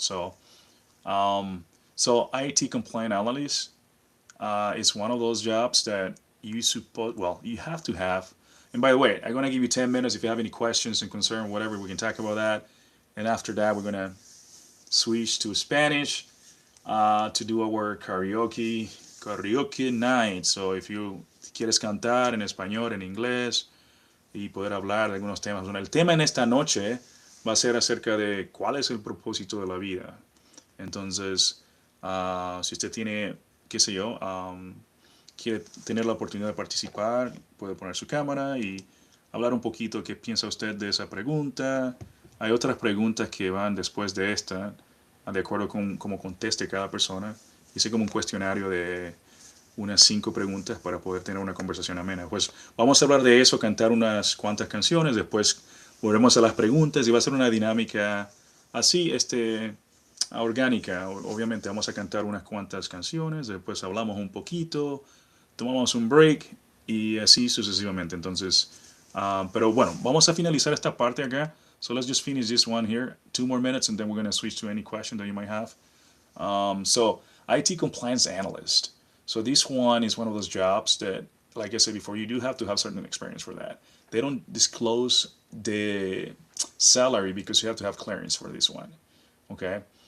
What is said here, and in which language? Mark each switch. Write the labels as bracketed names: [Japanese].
[English] So IT compliant analyst is one of those jobs that you have to have. And by the way, I'm gonna give you 10 minutes. If you have any questions and concern, whatever, we can talk about that. And after that, we're gonna switch to Spanish to do our karaoke night. So if you [Spanish] quieres cantar en español, en inglés y poder hablar de algunos temas. Bueno, el tema en esta noche va a ser acerca de cuál es el propósito de la vida. Entonces, si usted tiene, qué sé yo, quiere tener la oportunidad de participar, puede poner su cámara y hablar un poquito qué piensa usted de esa pregunta. Hay otras preguntas que van después de esta, de acuerdo con cómo conteste cada persona. Hice como un cuestionario de unas 5 preguntas para poder tener una conversación amena. Pues vamos a hablar de eso, cantar unas cuantas canciones, después volvemos a las preguntas y va a ser una dinámica así, orgánica. Obviamente vamos a cantar unas cuantas canciones, después hablamos un poquito, tomamos un break y así sucesivamente. Entonces, pero bueno, vamos a finalizar esta parte acá. [English] So let's just finish this one here. 2 more minutes and then we're going to switch to any question that you might have. So IT compliance analyst. So this one is one of those jobs that, like I said before, you do have to have certain experience for that. They don't disclose the salary because you have to have clearance for this one. Okay.